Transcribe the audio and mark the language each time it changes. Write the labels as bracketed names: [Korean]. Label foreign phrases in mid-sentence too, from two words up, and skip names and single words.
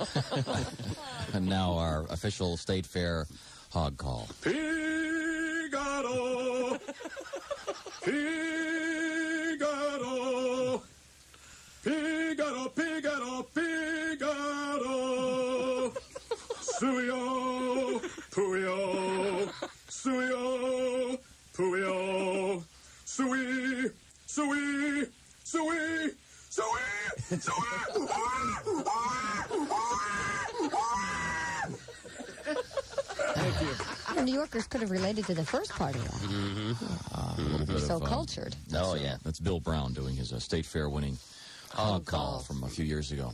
[English] And now our official State Fair hog call. Figaro! Figaro! Figaro, Figaro, Figaro! Suyo! Puyo! Suyo! Puyo! Sui! Sui! Sui! Sui! Sui! Thank you. New Yorkers could have related to the first part of that. A little bit So of, cultured. Oh, yeah. That's Bill Brown doing his State Fair winning hog call from a few years ago.